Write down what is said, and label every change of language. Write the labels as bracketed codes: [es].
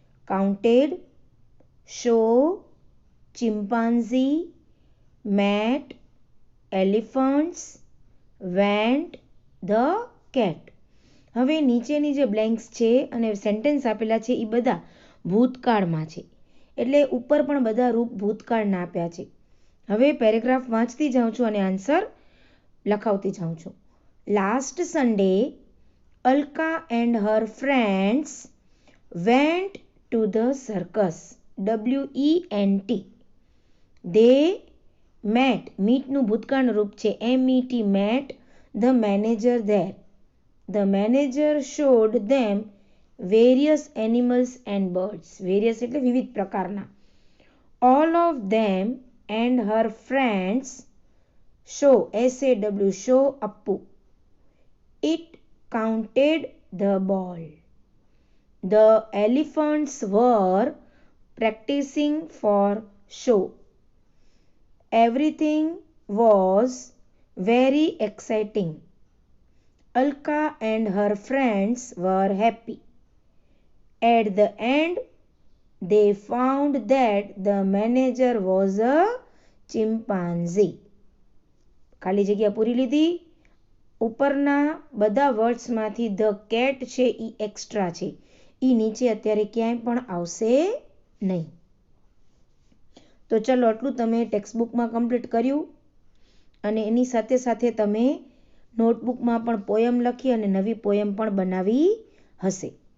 [en] Counted, show, chimpanzee, mat, elephants, went, the cat. [gu] હવે નીચેની જે બ્લેન્ક્સ છે અને સેન્ટેન્સ આપેલા છે એ બધા ભૂતકાળમાં છે. એટલે ઉપર પણ બધા રૂપ ભૂતકાળના આપ્યા છે. હવે પેરેગ્રાફ વાંચતી જાઉં છું અને આન્સર લખાવતી જાઉં છું. [en] Last Sunday Alka and her friends went to the circus. WENT. They met. [gu] મીટનું ભૂતકાળનું રૂપ છે MET. [en] Met the manager there. The manager showed them various animals and birds. [gu] Various એટલે વિવિધ પ્રકારના. [en] All of them and her friends show, SAW, show Appu. It counted the ball. The elephants were practicing for show. Everything was very exciting. Alka and her friends were happy. At the end, they found that the manager was a chimpanzee. [gu] ખાલી જગ્યા પૂરી લીધી. ઉપરના બધા વર્ડ્સમાંથી [en] the cat [gu] છે એ extra છે. એ નીચે અત્યારે ક્યાંય પણ આવશે નહીં. તો ચલો આટલું તમે ટેક્સ્ટબુકમાં કમ્પ્લીટ કર્યું અને એની સાથે સાથે તમે નોટબુકમાં પણ પોયમ લખી અને નવી પોયમ પણ બનાવી હશે.